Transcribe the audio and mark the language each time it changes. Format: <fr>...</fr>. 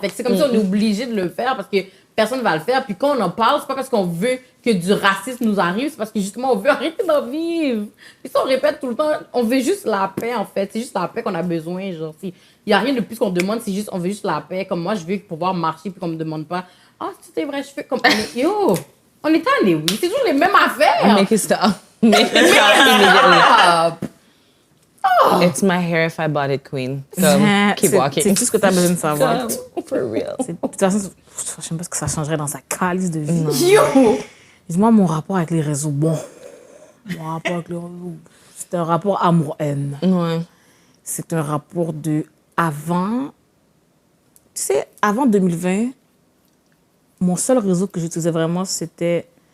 <fr>Fait que c'est comme si on est obligé de le faire parce que personne va le faire. Puis quand on en parle, c'est pas parce qu'on veut que du racisme nous arrive, c'est parce que justement, on veut arrêter d'en vivre. Puis ça, on répète tout le temps, on veut juste la paix, en fait. C'est juste la paix qu'on a besoin, genre. Il y a rien de plus qu'on demande, c'est juste, on veut juste la paix. Comme moi, je veux pouvoir marcher puis qu'on me demande pas, ah, c'est vrai, je fais comme, yo! On est allé, oui. C'est toujours les mêmes affaires.</fr> <en>Make it stop. Make it stop immediately. It's my hair if I bought it, queen. So, keep walking.</en> <fr>C'est tout ce que tu as besoin de savoir.</fr> <en>For real.</en> <fr>De toute façon, je sais pas ce que ça changerait dans sa calice de vie. Yo! Dis-moi, mon rapport avec les réseaux, bon. Mon rapport avec les réseaux, c'est un rapport amour-haine. Ouais. C'est un rapport de avant. Tu sais, avant 2020, mon seul réseau que j'utilisais vraiment, c'était...</fr>